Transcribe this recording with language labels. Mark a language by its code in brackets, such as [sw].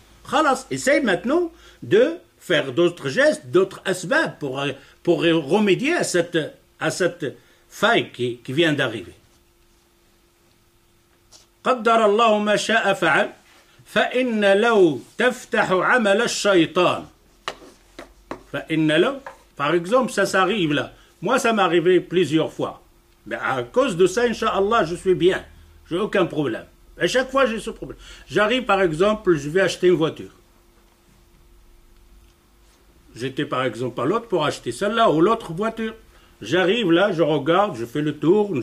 [fr] Khalas, essaye maintenant de faire d'autres gestes, d'autres asbab pour remédier à cette faille qui vient d'arriver. [ar] قدر الله ما شاء فعل فإن لو تفتح عمل الشيطان فإن لو, [fr] par exemple, ça s'arrive là. Moi, ça m'est arrivé plusieurs fois. Mais à cause de ça, Inch'Allah, je suis bien. Je n'ai aucun problème. À chaque fois, j'ai ce problème. J'arrive, par exemple, je vais acheter une voiture. J'étais, par exemple, à l'autre pour acheter celle-là ou l'autre voiture. J'arrive là, je regarde, je fais le tour.